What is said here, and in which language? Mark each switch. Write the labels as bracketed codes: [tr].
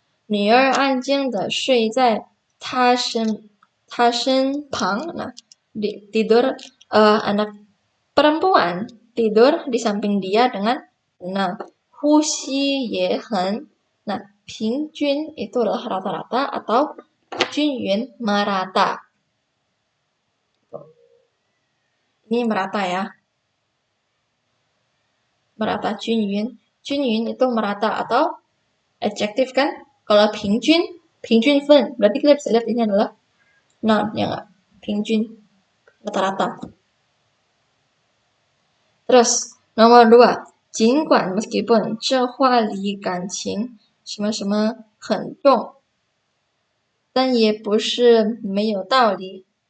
[zh] 女儿安静地睡在他身旁. [id] Nah, tidur anak perempuan tidur di samping dia dengan tenang. [zh] Huxi ye hen. [id] Nah, 平均 itu adalah rata-rata atau 均匀 merata. Ini merata ya. Merata 均匀.均匀 itu merata atau adjektif kan? Kalau 平均分, berarti kita bisa lihat ini adalah noun, ya nggak? 平均, rata-rata. Terus, nomor 2, [zh] 尽管 meskipun 这话里感情什么什么很重，但也不是没有道理。